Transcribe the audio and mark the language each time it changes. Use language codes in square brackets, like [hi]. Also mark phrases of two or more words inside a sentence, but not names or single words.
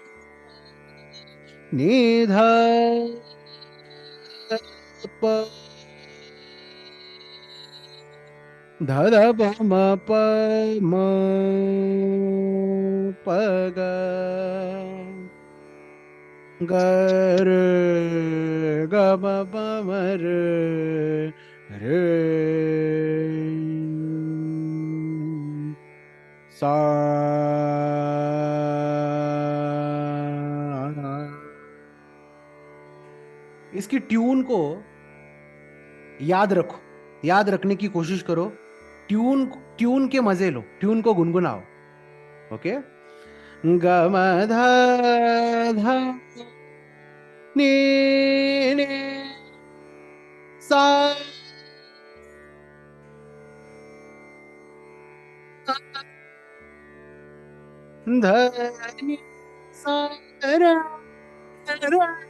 [hi] नि ध प ध ध प म प म प ग ग र ग म प म र र सा इसकी ट्यून को याद रखो, याद रखने की कोशिश करो। ट्यून ट्यून के मजे लो, ट्यून को गुनगुनाओ. ओके, ग म ध ध नि नि सा ध नि सा र र